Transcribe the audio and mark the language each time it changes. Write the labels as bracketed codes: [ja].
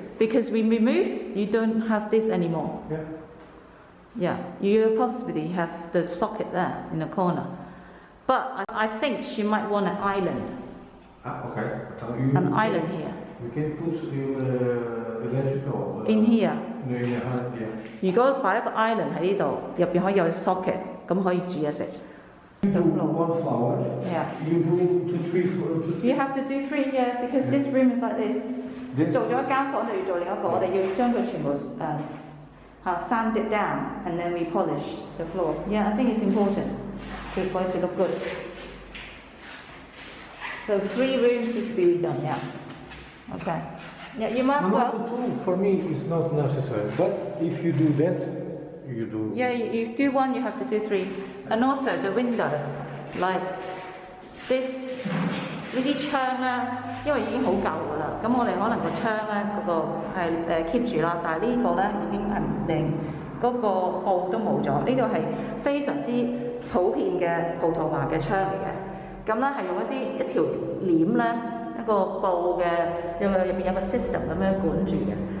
[en] Because we remove, you don't have this anymore. Yeah. Yeah, you possibly have the socket there in the corner. But I think she might want an island. Okay. An island here. We can put the electrical. In here. Yeah. [yue] 如果擺一個 island 喺呢度，入邊可以有 socket，咁可以煮嘢食。 [en] You do one flower. Yeah. You do two, three, four, two, You have to do 3 yeah, because this room is like this. This- [yue] 做咗一間房就要做另一個，我哋要將佢全部 [en] sand it down and then we polish the floor. Yeah, I think it's important for it to look good. So 3 rooms need to be redone, yeah. Okay. Yeah, you might as well. Number two, for me, is not necessary. But if you do that, you do. Yeah, you do 1, you have to do 3. And also the window, like this [yue] 呢啲窗咧，因為已經好舊㗎啦，咁我哋可能個窗咧嗰個係keep 住啦，但係呢個咧已經係連嗰個布都冇咗，呢度係非常之普遍嘅葡萄牙嘅窗嚟嘅，咁咧係用一條簾咧一個布嘅，入邊有個 system 咁樣管住嘅。